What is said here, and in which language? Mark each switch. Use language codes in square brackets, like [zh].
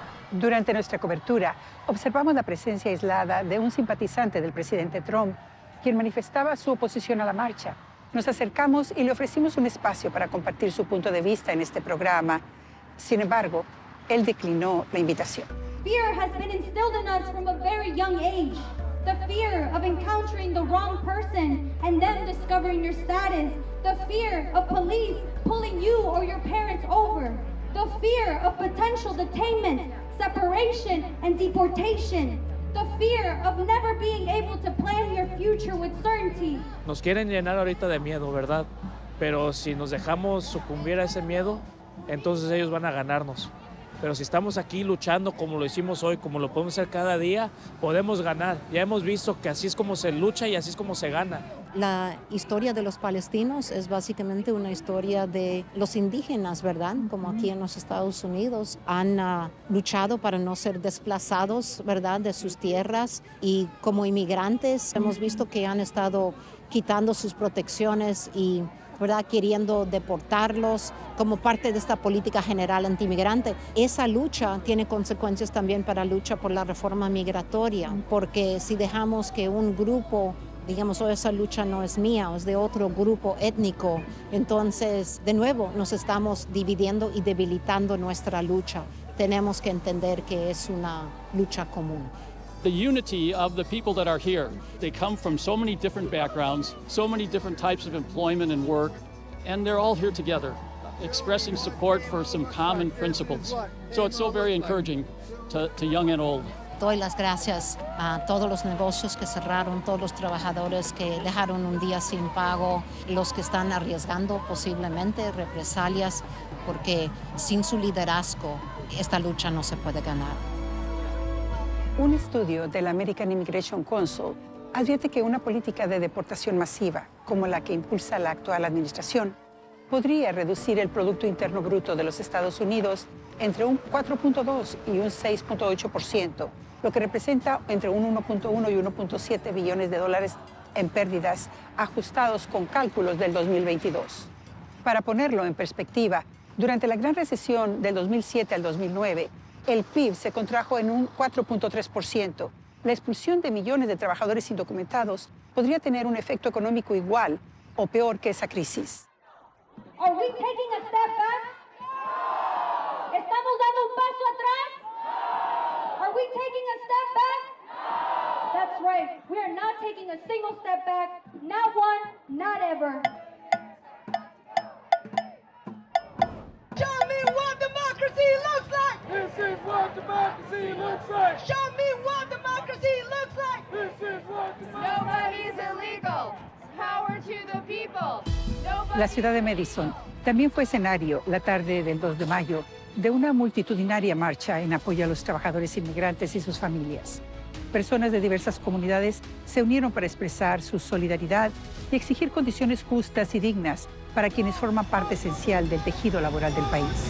[es] Durante nuestra cobertura, observamos la presencia aislada de un simpatizante del presidente Trump, quien manifestaba su oposición a la marcha. Nos acercamos y le ofrecimos un espacio para compartir su punto de vista en este programa. Sin embargo, él declinó la invitación. [en] Fear has been instilled in us from a very young age. The fear of encountering the wrong person and them discovering your status. The fear of police pulling you or your parents over. The fear of potential detainment, separation, and deportation. The fear of never being able to plan your future with certainty. [es] Nos quieren llenar ahorita de miedo, ¿verdad? Pero si nos dejamos sucumbir a ese miedo, entonces ellos van a ganarnos. Pero si estamos aquí luchando como lo hicimos hoy, como lo podemos hacer cada día, podemos ganar. Ya hemos visto que así es como se lucha y así es como se gana. La historia de los palestinos es básicamente una historia de los indígenas, ¿verdad? Como aquí en los Estados Unidos han luchado para no ser desplazados, ¿verdad? De sus tierras, y como inmigrantes hemos visto que han estado quitando sus protecciones y, ¿verdad?, queriendo deportarlos como parte de esta política general antimigrante. Esa lucha tiene consecuencias también para la lucha por la reforma migratoria, porque si dejamos que un grupo digamos, esa lucha no es mía, es de otro grupo étnico. Entonces, de nuevo, nos estamos dividiendo y debilitando nuestra lucha. Tenemos que entender que es una lucha común. [en] The unity of the people that are here. They come from so many different backgrounds, so many different types of employment and work, and they're all here together, expressing support for some common principles. So it's so very encouraging to young and old. [es] Doy las gracias a todos los negocios que cerraron, todos los trabajadores que dejaron un día sin pago, los que están arriesgando posiblemente represalias, porque sin su liderazgo esta lucha no se puede ganar. Un estudio del American Immigration Council advierte que una política de deportación masiva, como la que impulsa la actual administración, podría reducir el Producto Interno Bruto de los Estados Unidos entre un 4.2 y un 6.8%, lo que representa entre un 1.1 y 1.7 billones de dólares en pérdidas ajustados con cálculos del 2022. Para ponerlo en perspectiva, durante la Gran Recesión del 2007 al 2009, el PIB se contrajo en un 4.3%. La expulsión de millones de trabajadores indocumentados podría tener un efecto económico igual o peor que esa crisis. [en] Are we taking a step back? [es] ¿Estamos dando un paso atrás? [en] Are we taking a step back? That's right. We are not taking a single step back. Not one, not ever. Show me what democracy looks like. This is what democracy looks like. Show me what democracy looks like. This is what Nobody's illegal. Power to the people. [es] La ciudad de Madison también fue escenario la tarde del 2 de mayo de una multitudinaria marcha en apoyo a los trabajadores inmigrantes y sus familias. Personas de diversas comunidades se unieron para expresar su solidaridad y exigir condiciones justas y dignas para quienes forman parte esencial del tejido laboral del país.